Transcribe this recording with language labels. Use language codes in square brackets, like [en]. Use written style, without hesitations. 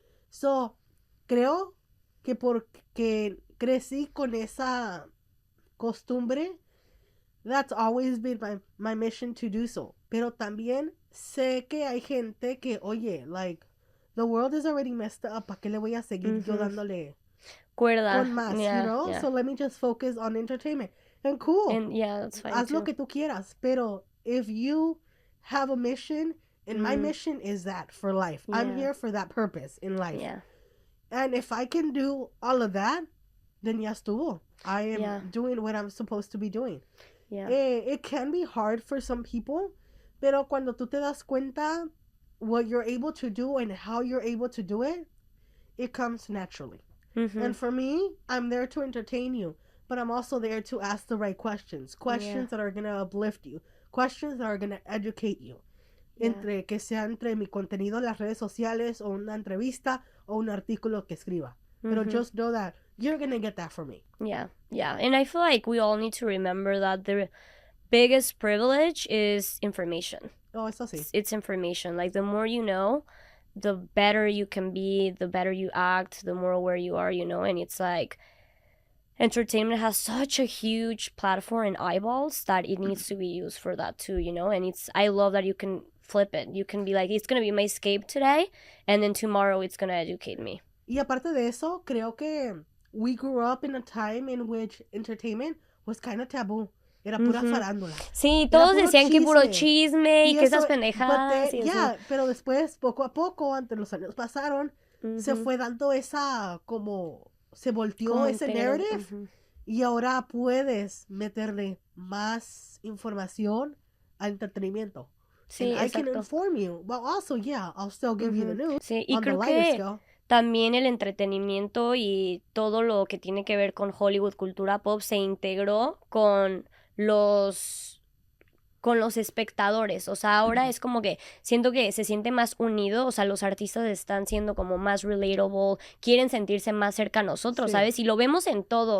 [en] So, creo que porque crecí con esa costumbre, that's always been my mission to do so. [es] Pero también sé que hay gente que, oye, like, the world is already messed up. ¿Para qué le voy a seguir yo dándole cuerda con más, you know? [en] So let me just focus on entertainment. And cool. And that's fine [es] Haz [en] too. [es] lo que tú quieras. [en] Pero if you have a mission, and my mission is that for life. I'm here for that purpose in life. Yeah. And if I can do all of that, then ya estuvo. I am doing what I'm supposed to be doing. Yeah. It can be hard for some people, pero cuando tú te das cuenta what you're able to do and how you're able to do it, it comes naturally. And for me, I'm there to entertain you, but I'm also there to ask the right questions that are going to uplift you, questions that are going to educate you. [es] Que sea entre mi contenido en las redes sociales o una entrevista o un artículo que escriba. [en] Pero just know that you're going to get that from me. Yeah. And I feel like we all need to remember that the biggest privilege is information. [es] Oh, eso sí. [en] It's information. Like, the more you know, the better you can be, the better you act, the more aware you are, and it's like entertainment has such a huge platform and eyeballs that it needs to be used for that too, and I love that you can flip it. You can be like, it's going to be my escape today, and then tomorrow it's going to educate me. Y aparte de eso, creo que we grew up in a time in which entertainment was kind of taboo. [es] Era pura farándula. Sí, todos decían que puro chisme y que esas pendejadas. Pero después, poco a poco, ante los años pasaron, se fue dando esa, se volteó ese narrative, y ahora puedes meterle más información al entretenimiento. Sí, [en] I can inform you, but also, I'll still give you the news. [es] Sí, y creo que también el entretenimiento y todo lo que tiene que ver con Hollywood, cultura pop, se integró con los espectadores. O sea, ahora es como que siento que se siente más unido. O sea, los artistas están siendo como más relatable, quieren sentirse más cerca a nosotros, ¿sabes? Y lo vemos en todo.